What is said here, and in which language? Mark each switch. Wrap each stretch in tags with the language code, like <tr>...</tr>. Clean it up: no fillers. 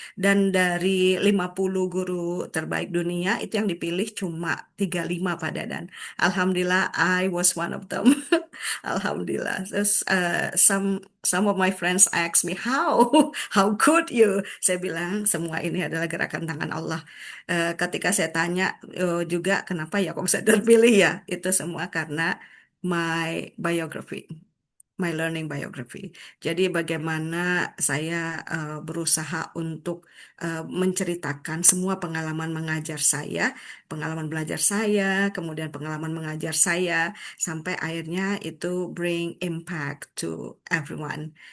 <id>Dan dari 50 guru terbaik dunia itu yang dipilih cuma 35 Pak Dadan.</id> <en>Alhamdulillah I was one of them. Alhamdulillah. Terus some of my friends ask me how could you?</en> <id>Saya bilang semua ini adalah gerakan tangan Allah. Ketika saya tanya juga kenapa ya kok bisa terpilih ya, itu semua karena</id> <en>my biography, my learning biography.</en> <id>Jadi bagaimana saya berusaha untuk menceritakan semua pengalaman mengajar saya, pengalaman belajar saya, kemudian pengalaman mengajar saya, sampai akhirnya itu</id> <en>bring impact to everyone.</en>